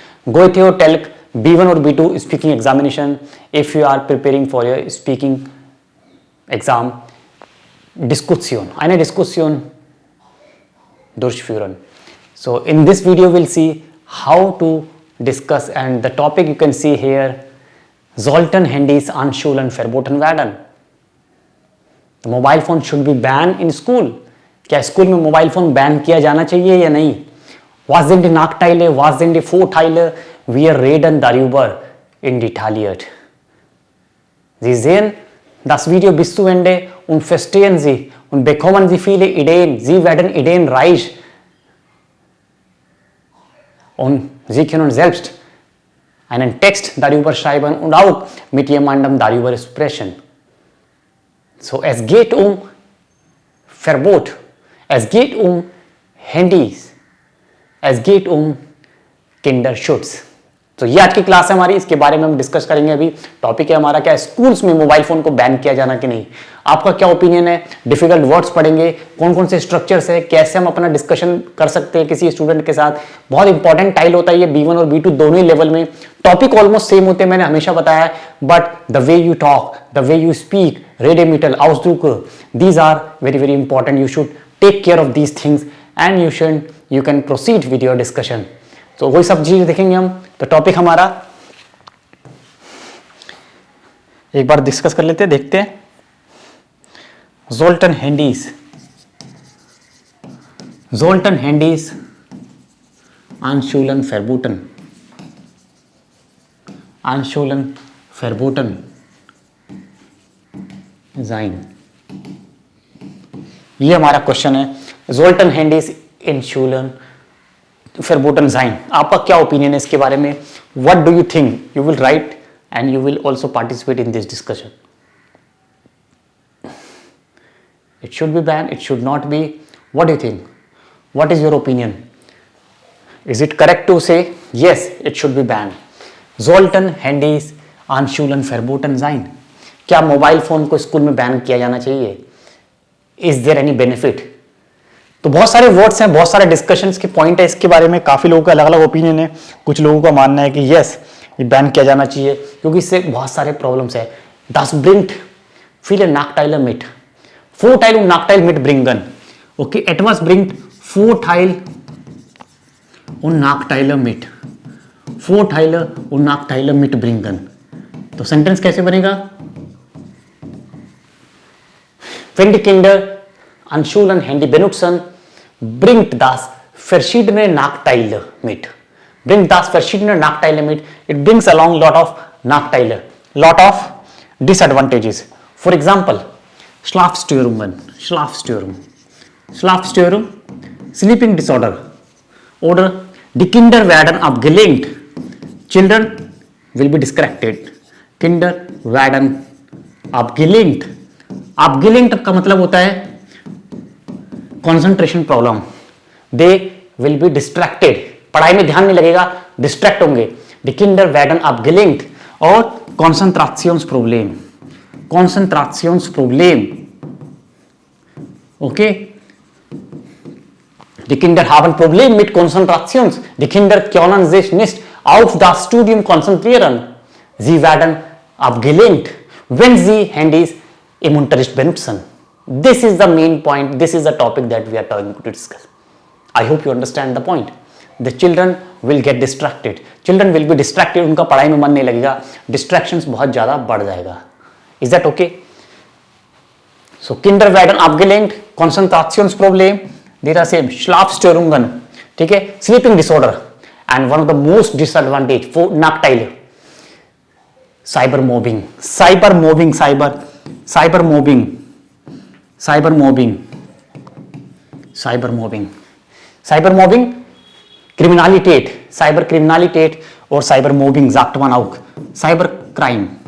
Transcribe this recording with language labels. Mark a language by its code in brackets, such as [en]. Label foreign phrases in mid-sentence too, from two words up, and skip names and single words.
[en] Goethe Telk B1 or B2 speaking examination. If you are preparing for your speaking exam, [de] Diskussion, eine Diskussion durchführen. [en] So in this video we'll see how to discuss, and the topic you can see here, [de] sollten Handys anschulen verboten werden. [en] The mobile phone should be banned in school. [hi] क्या स्कूल में [en] mobile phone [hi] बैन किया जाना चाहिए या नहीं? [de] Was sind die Nachteile? Was sind die Vorteile? Wir reden darüber in detailliert. Sie sehen das Video bis zu Ende und verstehen Sie und bekommen Sie viele Ideen. Sie werden ideenreich und Sie können selbst einen Text darüber schreiben und auch mit jemandem darüber sprechen. So, es geht um Verbot, es geht um Handys, es geht um Kinderschutz. [hi] तो ये आज की क्लास है हमारी, इसके बारे में हम डिस्कस करेंगे। अभी टॉपिक है हमारा क्या, स्कूल्स में [en] mobile phone [hi] को बैन किया जाना कि नहीं। आपका क्या ओपिनियन है? [en] difficult words [hi] पढ़ेंगे, कौन कौन से स्ट्रक्चर्स है, कैसे हम अपना डिस्कशन कर सकते हैं किसी स्टूडेंट के साथ। बहुत इंपॉर्टेंट टाइल होता है ये, B1 और B2 दोनों ही लेवल में। [en] topic almost same [hi] होते हैं, मैंने हमेशा बताया है, [en] but the way you talk, the way you speak, [de] Redemittel, Ausdruck, [en] these are very very important. You should take care of these things and you can proceed with your discussion. [hi] तो वही सब चीज देखेंगे हम। तो टॉपिक हमारा एक बार डिस्कस कर लेते हैं, देखते हैं। [de] Sollten Handys, sollten Handys anschulen verboten, anschulen verboten sein। [hi] ये हमारा क्वेश्चन है, [de] sollten Handys anschulen verboten sein। [hi] आपका क्या ओपिनियन है इसके बारे में? [en] What do you think? You will write and you will also participate in this discussion. It should be ban, it should not be, what do you think? What is your opinion? Is it correct to say yes it should be banned? [de] sollten Handys anschulen verboten sein। [hi] क्या [en] mobile phone [hi] को स्कूल में बैन किया जाना चाहिए? [en] Is there any benefit? [hi] तो बहुत सारे वर्ड्स हैं, बहुत सारे डिस्कशंस के पॉइंट है इसके बारे में। काफी लोगों का अलग अलग ओपिनियन है। कुछ लोगों का मानना है कि यस ये बैन किया जाना चाहिए क्योंकि इससे बहुत सारे प्रॉब्लम्स है। [de] Das bringt viele Nachteile mit, Vorteile und Nachteile mitbringen। Okay, etwas bringt Vorteil und Nachteile mit, Vorteile und Nachteile mitbringen। [hi] तो सेंटेंस कैसे बनेगा? [de] Wenn die Kinder anschulen Handy benutzen, bringt das verschiedene Nachteile mit, bringt das verschiedene Nachteile mit, [en] it brings along lot of Nachteile, lot of disadvantages। For example, [de] Schlafstörungen, Schlafstörung, [en] sleeping disorder, [de] oder die Kinder werden abgelenkt, [en] children will be distracted, [de] Kinder werden abgelenkt। [hi] abgelenkt का मतलब होता है [en] concentration problem, they will be distracted, [hi] पढ़ाई में ध्यान नहीं लगेगा, डिस्ट्रैक्ट होंगे। [de] Die Kinder werden abgelenkt और [en] concentrations problem, okay. [de] Die Kinder haben Probleme mit Konzentrations. Die Kinder können sich nicht auf das Studium konzentrieren. Sie werden abgelenkt, wenn sie Handys im Unterricht benutzen. [en] This is the main point. This is the topic that we are going to discuss. I hope you understand the point. The children will get distracted. Children will be distracted. [hi] उनका पढ़ाई में मन नहीं लगेगा. Distractions बहुत ज़्यादा बढ़ जाएगा. [en] Is that okay? [de] So Kinder werden abgelenkt, Konzentrationsproblem, [en] these are same, Schlafstörungen, [hi] ठीक है, [en] sleeping disorder, and one of the most disadvantage for Nachteile, [de] cybermobbing, Kriminalität, Cyberkriminalität [en] और [de] Cybermobbing sagt man auch, [en] Cybercrime।